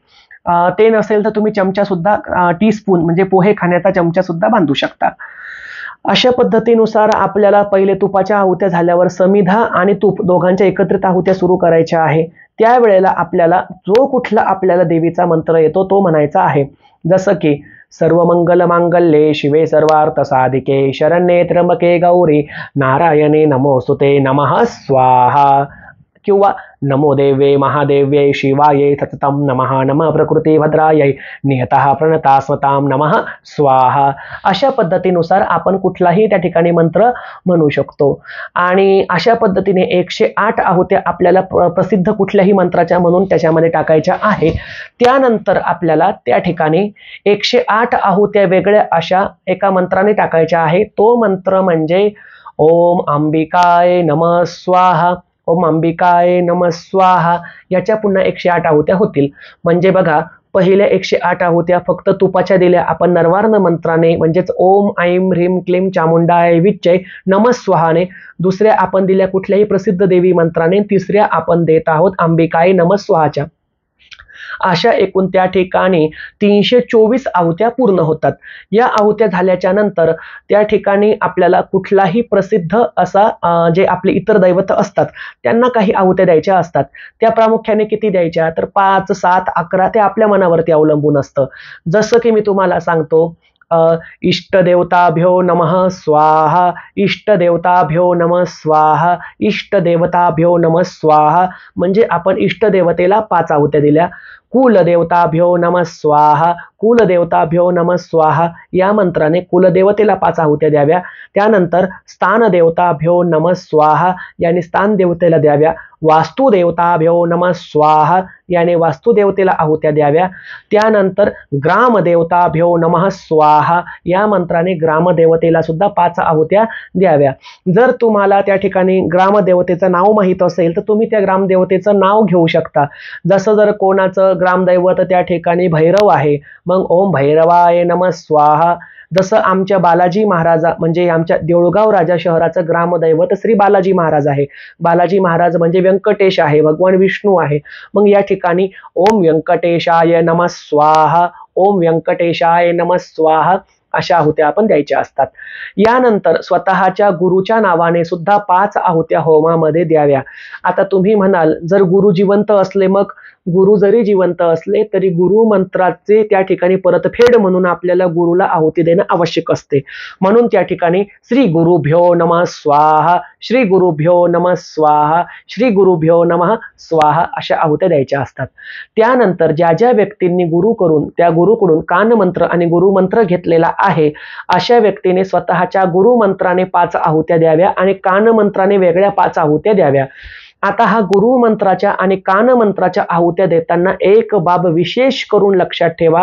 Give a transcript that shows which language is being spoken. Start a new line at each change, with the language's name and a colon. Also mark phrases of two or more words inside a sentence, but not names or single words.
Marathi: ते नसेल तर तुम्ही चमचा सुद्धा, टीस्पून म्हणजे पोहे खाण्याचा चमचा सुद्धा बांधू शकता. अशा पद्धतीनुसार आपल्याला पहिले तुपाच्या आहुत्या झाल्यावर समिधा आणि तूप दोघांच्या एकत्रित आहुत्या सुरू करायच्या आहे. त्यावेळेला आपल्याला जो कुठला आपल्याला देवीचा मंत्र येतो तो म्हणायचा आहे. जसं की
Sanskrit: सर्व मंगल मांगल्ये शिवे सर्वार्थ साधिके शरण्ये त्र्यंबके गौरी नारायणे नमोस्तुते नमः स्वाहा. किंवा नमो देव्ये महादेव्ये शिवाये सततं नमः नमः प्रकृती भद्रायै नियतः प्रणता स्वतां नमः स्वाहा.
Marathi: अशा पद्धतीनुसार आपण कुठलाही त्या ठिकाणी मंत्र म्हणू शकतो. आणि अशा पद्धतीने 108 आहुत्या आपल्याला प्रसिद्ध कुठल्याही मंत्राच्या म्हणून त्याच्यामध्ये टाकायच्या आहे. त्यानंतर आपल्याला त्या ठिकाणी 108 आहुत्या वेगळ्या अशा एका मंत्राने टाकायच्या आहे. तो मंत्र म्हणजे
Sanskrit: ओम अंबिकाय नमः स्वाहा. ओम अंबिकाय नमः स्वाहा.
Marathi: याच्या पुन्हा 108 आहुत्या होतील. म्हणजे बघा, पहिल्या 108 आहुत्या फक्त तुपाच्या दिल्या आपण नरवार्ण मंत्राने, म्हणजेच
Sanskrit: ओम ऐं ह्रीं क्लीं चामुंडाय विच्चे नमः स्वाहाने.
Marathi: दुसऱ्या आपण दिल्या कुठल्याही प्रसिद्ध देवी मंत्राने. तिसऱ्या आपण देत आहोत
Sanskrit: अंबिकाय नमः स्वाहाच्या.
Marathi: अशा एकूण त्या ठिकाणी 324 आहुत्या पूर्ण होतात. या आहुत्या झाल्याच्या नंतर त्या ठिकाणी आपल्याला कुठलाही प्रसिद्ध असा जे आपले इतर दैवत असतात त्यांना काही आहुत्या द्यायच्या असतात. त्या प्रामुख्याने किती द्यायच्या तर 5, 7, 11 ते आपल्या मनावरती अवलंबून असतं. जसं की मी तुम्हाला सांगतो,
Sanskrit: इष्टदेवताभ्यो नमः स्वाहा, इष्टदेवताभ्यो नमः स्वाहा, इष्टदेवताभ्यो नमः स्वाहा.
Marathi: म्हणजे आपण इष्टदेवतेला 5 आहुत्या दिल्या.
Sanskrit: कुलदेवताभ्यो नमः स्वाहा, कुलदेवताभ्यो नमः स्वाहा
Marathi: या मंत्राने कुलदेवतेला 5 आहुत्या द्याव्या. त्यानंतर
Sanskrit: स्थानदेवताभ्यो नमः स्वाहा
Marathi: याने स्थानदेवतेला द्याव्या.
Sanskrit: वास्तुदेवताभ्यो नमः स्वाहा
Marathi: याने वास्तुदेवतेला आहुत्या द्याव्या. त्यानंतर
Sanskrit: ग्रामदेवताभ्यो नमः स्वाहा
Marathi: या मंत्राने ग्रामदेवतेला सुद्धा 5 आहुत्या द्याव्या. जर तुम्हाला त्या ठिकाणी ग्रामदेवतेचं नाव माहीत असेल तर तुम्ही त्या ग्रामदेवतेचं नाव घेऊ शकता. जसं जर कोणाचं ग्रामदैवत त्या ठिकाणी भैरव आहे, मग
Sanskrit: ओम भैरवाय नमः स्वाहा.
Marathi: जसं आमच्या बालाजी महाराजा म्हणजे आमच्या देऊळगाव राजा शहराचं ग्रामदैवत श्री बालाजी महाराज आहे. बालाजी महाराज म्हणजे व्यंकटेश आहे, भगवान विष्णू आहे. मग या ठिकाणी
Sanskrit: ओम व्यंकटेशाय नमः स्वाहा, ओम व्यंकटेशाय नमः स्वाहा
Marathi: अशा आहुत्या आपण द्यायच्या असतात. यानंतर स्वतःच्या गुरुच्या नावाने सुद्धा 5 आहुत्या होमामध्ये द्याव्या. आता तुम्ही म्हणाल जर गुरु जिवंत असले, मग गुरु जरी जिवंत असले तरी गुरु मंत्राचे त्या ठिकाणी परतफेड म्हणून आपल्याला गुरुला आहुती देणं आवश्यक असते. म्हणून त्या ठिकाणी
Sanskrit: श्री गुरुभ्यो नमः स्वाहा, श्री गुरुभ्यो नमः स्वाहा, श्री गुरुभ्यो नमः स्वाहा
Marathi: अशा आहुत्या द्यायच्या असतात. त्यानंतर ज्या ज्या व्यक्तींनी त्या गुरुकडून कानमंत्र आणि गुरुमंत्र घेतलेला आहे अशा व्यक्तीने स्वतःच्या गुरुमंत्राने 5 आहुत्या द्याव्या आणि कानमंत्राने वेगळ्या 5 आहुत्या द्याव्या. आता हा गुरुमंत्राच्या आणि कानमंत्राच्या आहुत्या देताना एक बाब विशेष करून लक्षात ठेवा.